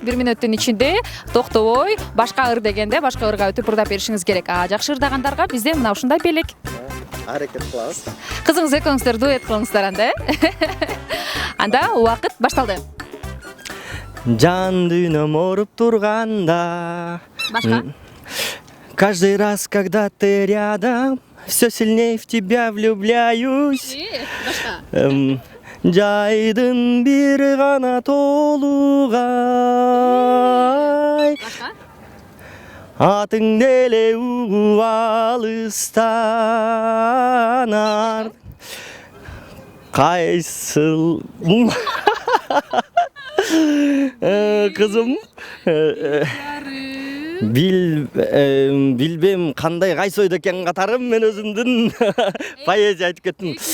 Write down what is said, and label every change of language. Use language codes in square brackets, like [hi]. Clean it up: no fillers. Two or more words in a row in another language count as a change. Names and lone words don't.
[ky] 1 мүнөттүн ичинде токтобой, башка ыр дегенде башка ырга өтүп ырдап беришиңиз керек. Жакшы ырдагандарга бизден мына ушундай белек. Аракет кылабыз. Кызыңыз экөөңүздөр дуэт кылыңыздар анда. Анда убакыт башталды. Жан дүйнөм ооруп турганда. Башка? [ru] Каждый раз, когда ты рядом, все сильнее в тебя влюбляюсь. [ky] Башка? Жайдын бир гана толугай. Башка? Атың деле угуп алыстан. Кайсыл кызым билбем кандай кайсы ойдо экен катарым, мен өзүмдүн поэзия айтып кеттим.